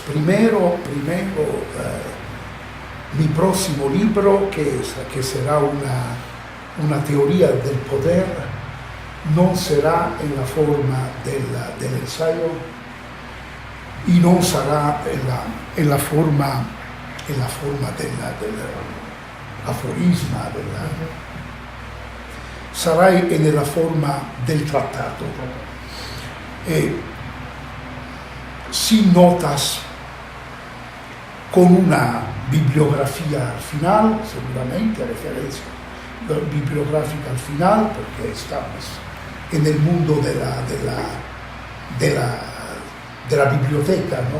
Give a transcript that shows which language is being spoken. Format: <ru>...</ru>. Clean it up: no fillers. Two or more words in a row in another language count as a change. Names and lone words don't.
<es>Primero, mi próximo libro, que será una teoría del poder, no será en la forma del ensayo y no será en la forma del aforisma,</es> <it>sarà nella forma del trattato.</it> <es>Sin notas, con una bibliografía al final, seguramente referencia bibliográfica al final, porque estamos en el mundo de la biblioteca, ¿no?</es>